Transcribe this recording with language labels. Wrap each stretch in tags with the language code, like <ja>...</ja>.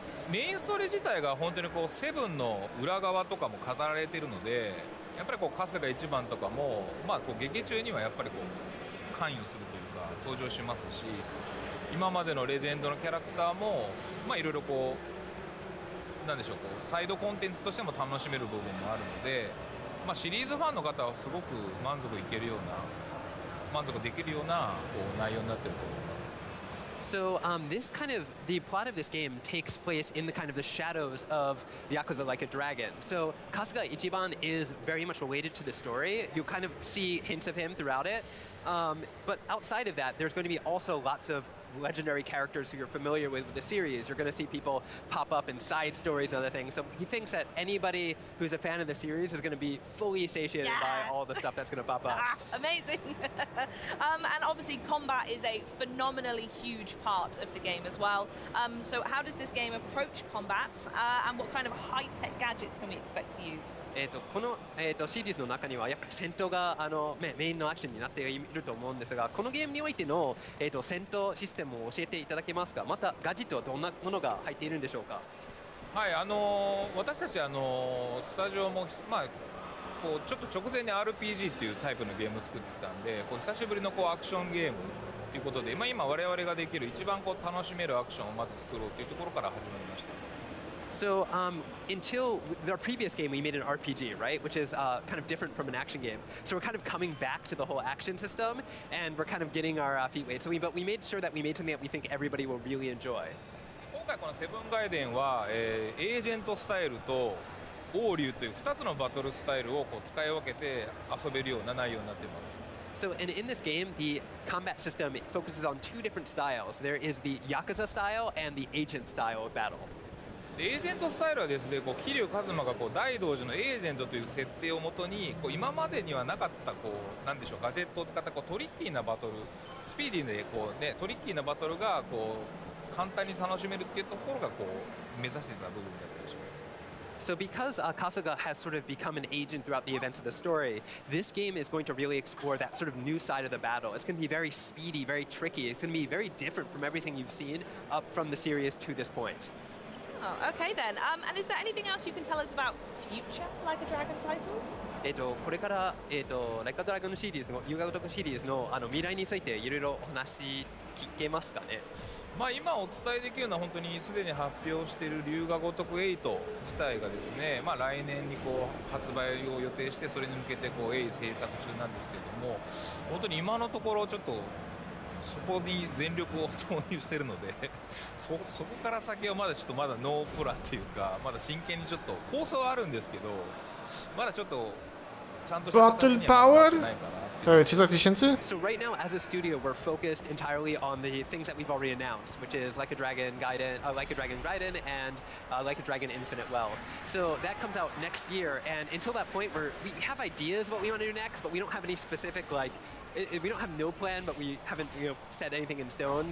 <ja>メインストーリー自体が本当にこうセブンの裏側とかも語られているので、やっぱりこう春日一番とかも、こう劇中にはやっぱりこう関与するというか登場しますし、今までのレジェンドのキャラクターもいろいろこうなんでしょう、こうサイドコンテンツとしても楽しめる部分もあるので、シリーズファンの方はすごく満足できるようなこう内容になっていると思います。</ja> <en>So the plot of this game takes place in the kind of the shadows of Yakuza Like a Dragon. So Kasuga Ichiban is very much related to the story. You kind of see hints of him throughout it. But outside of that, there's going to be also lots of legendary characters who you're familiar with the series. You're going to see people pop up in side stories and other things. So he thinks that anybody who's a fan of the series is going to be fully satiated by all the stuff that's going to pop up. Amazing. And obviously combat is a phenomenally huge part of the game as well. So how does this game approach combat, and what kind of high-tech gadgets can we expect to use?</en> <ja>この、シリーズの中にはやっぱり戦闘がメインのアクションになっていると思うんですが、このゲームにおいての、戦闘システムを教えていただけますか。またガジェットはどんなものが入っているんでしょうか。はい、私たちスタジオもこうちょっと直前に RPG っていうタイプのゲームを作ってきたんで、こう久しぶりのこうアクションゲームということで、今我々ができる一番こう楽しめるアクションをまず作ろうというところから始まりました。</ja> <en>So until our previous game, we made an RPG, right, which is kind of different from an action game. So we're kind of coming back to the whole action system, and we're kind of getting our feet wet. So but we made sure that we made something that we think everybody will really enjoy.</en> <ja>今回このセブンガイデンは、エージェントスタイルと王竜という2つのバトルスタイルをこう使い分けて遊べるような内容になっています。</ja> <en>So and in this game, the combat system focuses on two different styles. There is the Yakuza style and the agent style of battle.</en> <ja>エージェントスタイルはですね、こう桐生一馬がこう大道寺のエージェントという設定をもとに、こう今までにはなかったこうなんでしょう、ガジェットを使ったこうトリッキーなバトル、スピーディーでこうねトリッキーなバトルがこう簡単に楽しめるっていうところがこう目指していた部分だったりします。</ja> <en>So because Kasuga has sort of become an agent throughout the events of the story, this game is going to really explore that sort of new side of the battle. It's going to be very speedy, very tricky. It's going to be very different from everything you've seen up from the series to this point. Oh, okay then. And is there anything else you can tell us about future Like a Dragon titles?</en> <ja>これから、Like a Dragon シリーズの遊戯王シリーズの未来についていろいろお話聞けますかね。今お伝えできるのは本当にすでに発表している龍が如く8自体がですね、来年にこう発売を予定してそれに向けてこう鋭意制作中なんですけれども、本当に今のところちょっとそこに全力を投入しているのでそこから先はまだちょっとまだノープランっていうか、まだ真剣にちょっと構想はあるんですけど、まだちょっとちゃんとした形にはなってないかな。</ja> <en>So right now, as a studio, we're focused entirely on the things that we've already announced, which is Like a Dragon Gaiden, Like a Dragon Gaiden, and Like a Dragon Infinite Wealth. So that comes out next year, and until that point, we have ideas what we want to do next, but we don't have any specific we don't have no plan, but we haven't set anything in stone.</en>